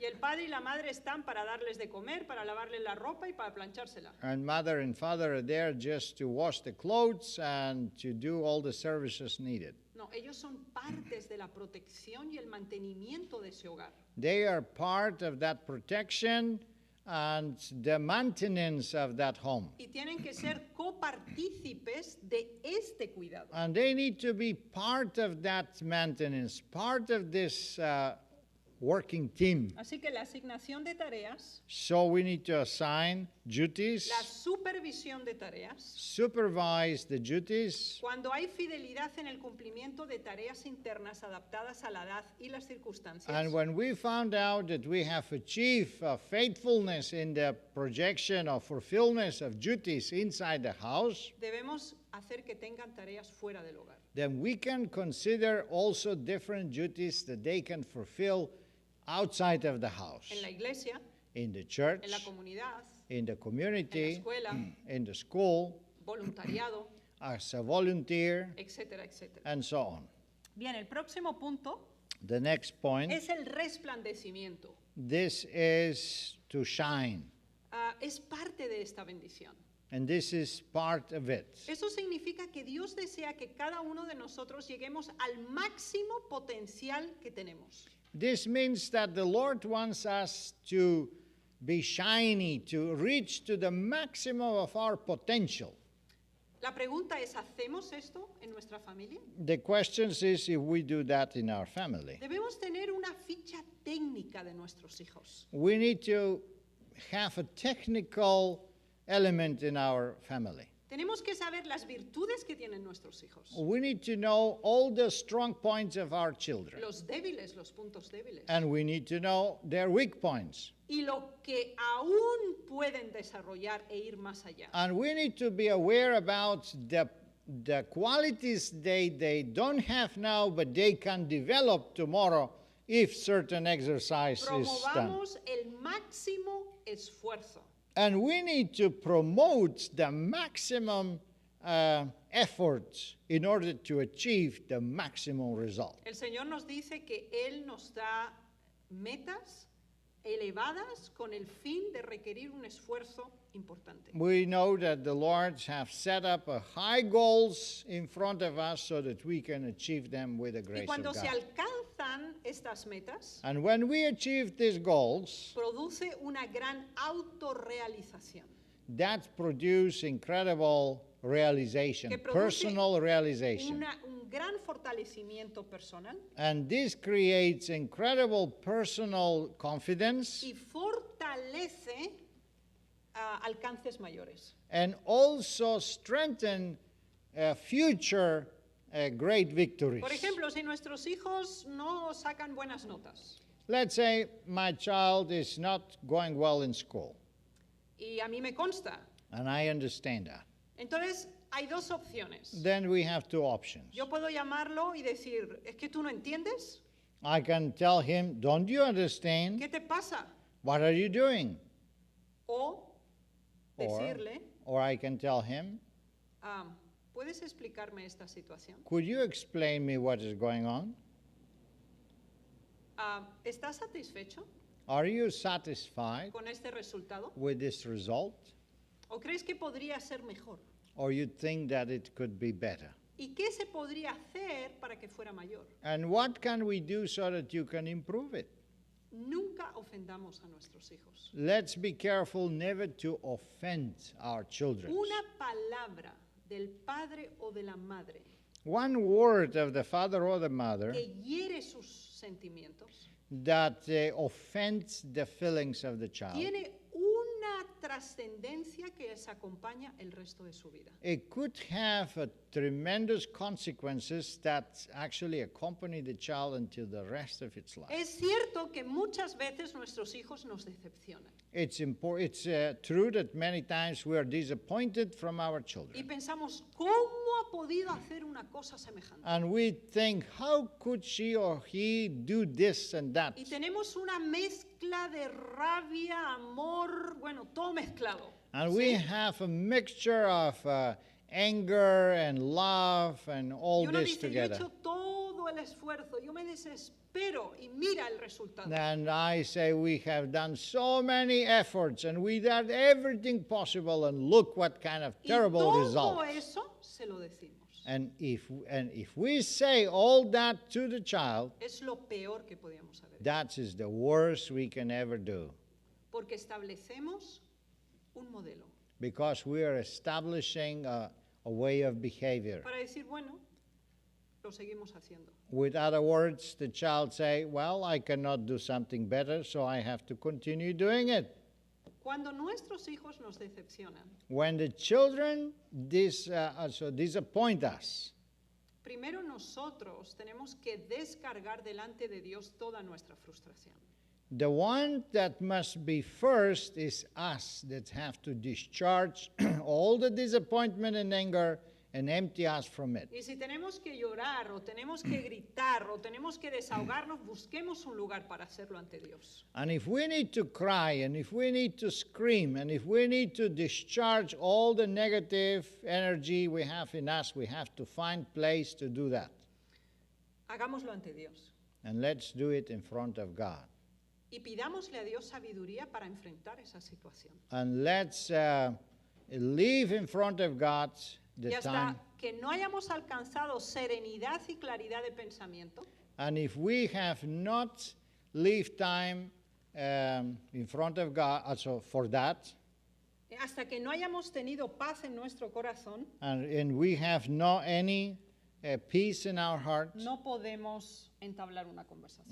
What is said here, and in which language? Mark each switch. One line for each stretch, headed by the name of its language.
Spanish: y el padre y la madre están para darles de comer, para lavarles la ropa y para planchársela.
English: And mother and father are there just to wash the clothes and to do all the services needed.
Spanish: No, ellos son partes de la protección y el mantenimiento de ese hogar.
English: They are part of that protection and the maintenance of that home.
Spanish: Y tienen que ser copartícipes de este cuidado.
English: And they need to be part of that maintenance, part of this working team.
Spanish: Así que la asignación de tareas,
English: So we need to assign duties,
Spanish: la supervisión de tareas,
English: supervise the duties,
Spanish: cuando hay fidelidad en el cumplimiento de tareas internas adaptadas a la edad y las circunstancias.
English: and when we found out that we have achieved faithfulness in the projection or fulfillment of duties inside the house,
Spanish: Debemos hacer que tengan tareas fuera del hogar.
English: then we can consider also different duties that they can fulfill outside of the house,
Spanish: En la iglesia,
English: in the church,
Spanish: en la comunidad,
English: in the
Spanish: en la
English: community,
Spanish: escuela,
English: in the school,
Spanish: voluntariado,
English: as a volunteer,
Spanish: etcétera, etcétera.
English: and so on.
Spanish: Bien, el próximo punto
English: The next point,
Spanish: es el resplandecimiento.
English: this is to shine,
Spanish: Es parte de esta bendición.
English: and this is part of it.
Spanish: Eso significa que Dios desea que cada uno de nosotros lleguemos al máximo potencial que tenemos.
English: This means that the Lord wants us to be shiny, to reach to the maximum of our potential.
Spanish: La pregunta es, ¿hacemos esto en nuestra familia?
English: The question is if we do that in our family.
Spanish: Debemos tener una ficha técnica de nuestros hijos.
English: We need to have a technical element in our family.
Spanish: Tenemos que saber las virtudes que tienen nuestros hijos.
English: We need to know all the strong points of our children.
Spanish: Los débiles, los puntos débiles.
English: And we need to know their weak points.
Spanish: Y lo que aún pueden desarrollar e ir más allá.
English: And we need to be aware about the qualities they don't have now, but they can develop tomorrow if certain exercise is done.
Spanish: Promovamos el máximo esfuerzo.
English: And we need to promote the maximum effort in order to achieve the maximum result.
Spanish: El Señor nos dice que Él nos da metas elevadas con el fin de requerir un esfuerzo importante.
English: We know that the Lord have set up high goals in front of us so that we can achieve them with the
Spanish: Y
English: grace
Spanish: cuando
English: of
Spanish: se
English: God.
Spanish: alcanzan estas metas,
English: And when we achieve these goals,
Spanish: produce una gran autorrealización.
English: that produce incredible realization,
Spanish: Que produce
English: personal realization.
Spanish: Un gran fortalecimiento personal
English: And this creates incredible personal confidence
Spanish: y fortalece alcances mayores.
English: and also strengthen future great victories.
Spanish: Por ejemplo, si nuestros hijos no sacan buenas notas
English: Let's say my child is not going well in school,
Spanish: y a mí me consta,
English: and I understand that.
Spanish: entonces hay dos opciones.
English: Then we have two options.
Spanish: Yo puedo llamarlo y decir, ¿es que tú no entiendes?
English: I can tell him, don't you understand?
Spanish: ¿Qué te pasa?
English: What are you doing?
Spanish: O
English: Or,
Spanish: decirle,
English: or I can tell him,
Spanish: ¿puedes explicarme esta situación?
English: could you explain me what is going on?
Spanish: ¿Estás satisfecho
English: Are you satisfied
Spanish: con este resultado?
English: with this result?
Spanish: ¿O crees que podría ser mejor?
English: Or you think that it could be better?
Spanish: ¿Y qué se podría hacer para que fuera mayor?
English: And what can we do so that you can improve it?
Spanish: Nunca ofendamos a nuestros hijos.
English: Let's be careful never to offend our children.
Spanish: Una palabra del padre o de la madre
English: One word of the father or the mother
Spanish: que hiere sus sentimientos
English: that offends the feelings of the child,
Spanish: tiene una trascendencia que les acompaña el resto de su vida.
English: it could have tremendous consequences that actually accompany the child until the rest of its life.
Spanish: Es cierto que muchas veces nuestros hijos nos decepcionan
English: It's true that many times we are disappointed from our
Spanish: y
English: children.
Spanish: pensamos, ¿cómo ha podido hacer una cosa semejante?
English: And we think, how could she or he do this and that?
Spanish: Y tenemos una mezcla de rabia, amor, bueno, todo mezclado.
English: And we have a mixture of anger and love and all
Spanish: Y uno
English: this
Spanish: dice, yo he
English: together.
Spanish: hecho todo el esfuerzo, yo me desespero y mira el resultado.
English: And I say we have done so many efforts and we did everything possible and look what kind of
Spanish: Y
English: terrible
Spanish: todo
English: results.
Spanish: eso se lo decimos.
English: And if we say all that to the child,
Spanish: Es lo peor que podíamos haber hecho.
English: that is the worst we can ever do.
Spanish: Porque establecemos un modelo
English: Because we are establishing a way of behavior.
Spanish: para decir, bueno, lo seguimos haciendo.
English: With other words, the child say, well, I cannot do something better, so I have to continue doing it.
Spanish: Cuando nuestros hijos nos decepcionan,
English: When the children disappoint us,
Spanish: primero nosotros tenemos que descargar delante de Dios toda nuestra frustración.
English: the one that must be first is us that have to discharge all the disappointment and anger and empty us from it.
Spanish: Y si tenemos que llorar o tenemos que gritar o tenemos que desahogarnos, busquemos un lugar para hacerlo ante Dios.
English: And if we need to cry, and if we need to scream, and if we need to discharge all the negative energy we have in us, we have to find place to do that.
Spanish: Hagámoslo ante Dios.
English: And let's do it in front of God.
Spanish: Y pidámosle a Dios sabiduría para enfrentar esa situación.
English: And let's leave in front of God the
Spanish: Y hasta
English: time.
Spanish: que no hayamos alcanzado serenidad y claridad de pensamiento,
English: And if we have not leave time in front of God, also for that,
Spanish: hasta que no hayamos tenido paz en nuestro corazón,
English: and we have no any peace in our hearts,
Spanish: no podemos entablar una conversación.